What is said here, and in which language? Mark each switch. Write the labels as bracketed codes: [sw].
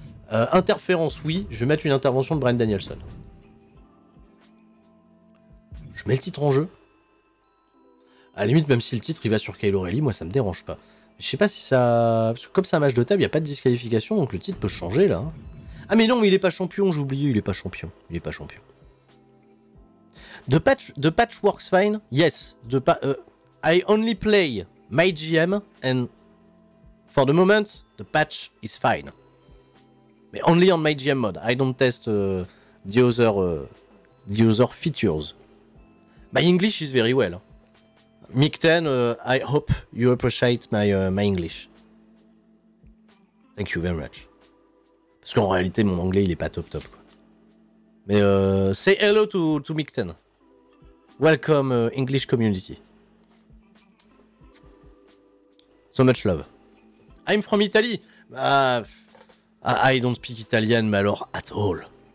[fr] Interférence, oui. Je vais mettre une intervention de Bryan Danielson. Je mets le titre en jeu. À la limite, même si le titre il va sur Kyle O'Reilly, moi ça me dérange pas. Je sais pas si ça... Parce que comme c'est un match de table, il n'y a pas de disqualification, donc le titre peut changer là. Ah mais non, mais il est pas champion, j'ai oublié, il est pas champion. Il est pas champion. [en] The patch works fine, yes. I only play my GM and for the moment, the patch is fine. But only on my GM mode. I don't test the other features. My English is very well. Micten, I hope you appreciate my English. Thank you very much. [fr] Parce qu'en réalité, mon anglais, il est pas top quoi. [en] Mais say hello to Micten. Welcome English community. So much love. I'm from Italy. I don't speak Italian, [fr] mais alors [en] at all.